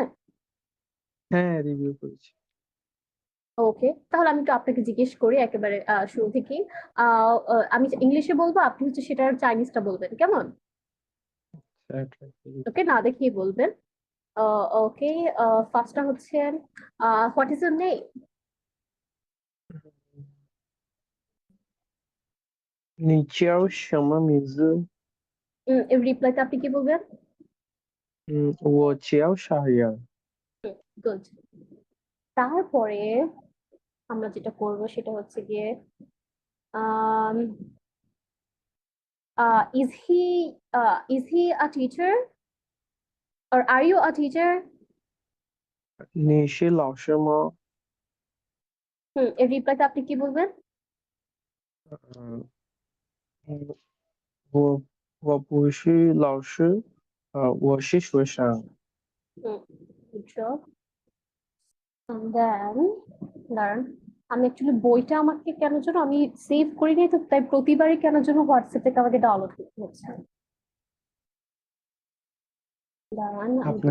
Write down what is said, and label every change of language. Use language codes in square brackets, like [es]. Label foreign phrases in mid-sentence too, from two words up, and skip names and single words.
[bn] হ্যাঁ, রিভিউ করেছি। ওকে, তাহলে আমি একটু আপনাকে জিজ্ঞেস করি একেবারে শুরু থেকেই। আমি ইংলিশে বলবো, আপনি হচ্ছে সেটার চাইনিজটা বলবেন, কেমন? try করি। ওকে, না দেখেই বলবেন। ওকে। ফার্স্টটা হচ্ছে [en] What is your name? [zh] 你叫什么名字？ [bn] এর রিপ্লাইতে আপনি কি বলবেন? [zh] 我叫傻人。 [bn] গুড। তারপরে আমরা যেটা করব সেটা হচ্ছে গিয়ে আম [en] is he a teacher or are you a teacher? [zh] 你是老师吗？ [bn] এর রিপ্লাইতে আপনি কি বলবেন? [zh] 嗯嗯，我不是老师，我是学生。 [bn] হুম, [en] good job. [bn] দেন দাঁড়ান, আমি অ্যাকচুয়ালি বইটা আমাকে কেন যেন আমি সেভ করি নাই, তো তাই প্রতিবারই কেন যেন হোয়াটসঅ্যাপ থেকে আমাকে ডাউনলোড করতে হচ্ছে। দাঁড়ান আমি একটু